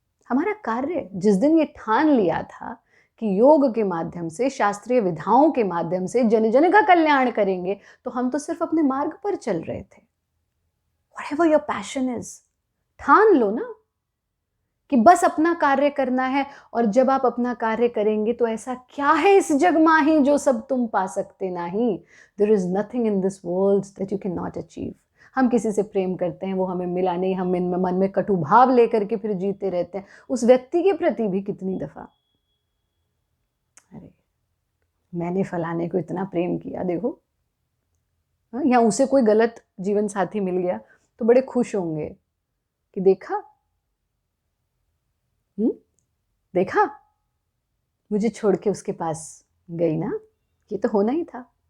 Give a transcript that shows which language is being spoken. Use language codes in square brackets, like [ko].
[hi] हमारा कार्य, जिस दिन ये ठान लिया था कि योग के माध्यम से, शास्त्रीय विधाओं के माध्यम से जन जन का कल्याण करेंगे, तो हम तो सिर्फ अपने मार्ग पर चल रहे थे। [en] Whatever your passion is, [hi] ठान लो ना कि बस अपना कार्य करना है। और जब आप अपना कार्य करेंगे तो ऐसा क्या है इस जग माही जो सब तुम पा सकते नहीं। [en] There is nothing in this world that you cannot achieve. [hi] हम किसी से प्रेम करते हैं, वो हमें मिला नहीं, हम इनमें मन में कटु भाव लेकर के फिर जीते रहते हैं। उस व्यक्ति के प्रति भी कितनी दफा, अरे मैंने फलाने को इतना प्रेम किया, देखो, या उसे कोई गलत जीवन साथी मिल गया तो बड़े खुश होंगे कि देखा, देखा मुझे छोड़ के उसके पास गई ना, ये तो होना ही था।